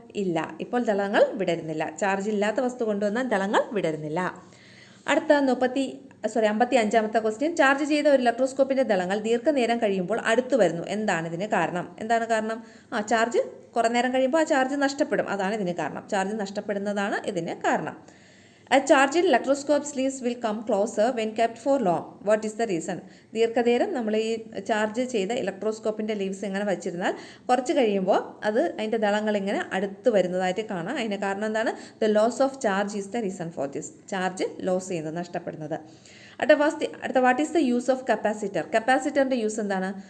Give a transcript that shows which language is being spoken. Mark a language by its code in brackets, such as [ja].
[ml] ഇല്ല, ഇപ്പോൾ ദളങ്ങൾ വിടരുന്നില്ല. ചാർജ് ഇല്ലാത്ത വസ്തു കൊണ്ടുവന്നാൽ ദളങ്ങൾ വിടരുന്നില്ല. അടുത്ത 55ാമത്തെ ക്വസ്റ്റ്യൻ, ചാർജ് ചെയ്ത ഒരു ഇലക്ട്രോസ്കോപ്പിൻ്റെ ദളങ്ങൾ ദീർഘനേരം കഴിയുമ്പോൾ അടുത്തു വരുന്നു, എന്താണ് ഇതിന് കാരണം? എന്താണ് കാരണം? ചാർജ് കുറേ നേരം കഴിയുമ്പോൾ ആ ചാർജ് നഷ്ടപ്പെടും, അതാണ് ഇതിന് കാരണം. ചാർജ് നഷ്ടപ്പെടുന്നതാണ് ഇതിന് കാരണം. [en] A charged electroscope's leaves will come closer when kept for long. What is the reason? [ml] ദീർഘനേരം നമ്മൾ ഈ ചാർജ് ചെയ്ത ഇലക്ട്രോസ്കോപ്പിൻ്റെ ലീവ്സ് ഇങ്ങനെ വെച്ചിരുന്നാൽ കുറച്ച് കഴിയുമ്പോൾ അതിൻ്റെ ദളങ്ങൾ ഇങ്ങനെ അടുത്ത് വരുന്നതായിട്ട് കാണാം. അതിന് കാരണം എന്താണ്? [en] The loss of charge is the reason for this. [ml] Charge loss ചെയ്യുന്നത്, നഷ്ടപ്പെടുന്നത്. [en] അടുത്ത what is the use of capacitor? [ml] കപ്പാസിറ്ററിൻ്റെ use എന്താണ്?